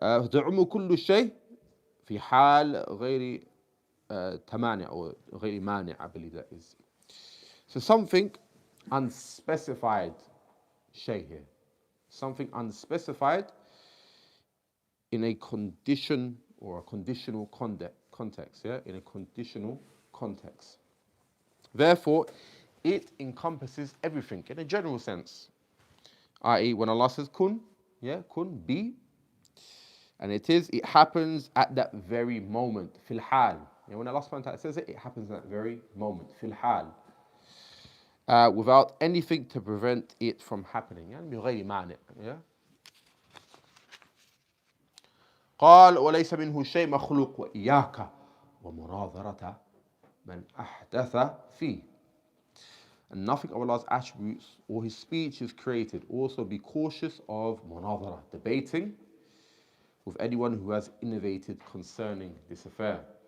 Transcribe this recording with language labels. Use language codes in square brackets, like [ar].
[ar] تعم كل شيء في حال غير تمانع أو غير مانع, [en] I believe that is. So something unspecified shay here. Something unspecified in a condition or a conditional context, yeah, in a conditional context. Therefore, it encompasses everything in a general sense. I.e., when Allah says kun, yeah, kun, be, and it happens at that very moment, fil hal. Yeah, when Allah subhanahu wa ta'ala says it, it happens at that very moment, fil hal. Without anything to prevent it from happening. [ar] يعني بغير مانع. [en] Yeah? [ar] قال وليس منه شيء مخلوق وإياك ومناظرة من أحدث فيه. [en] And nothing of Allah's attributes or His speech is created. Also be cautious of munadhara, debating with anyone who has innovated concerning this affair.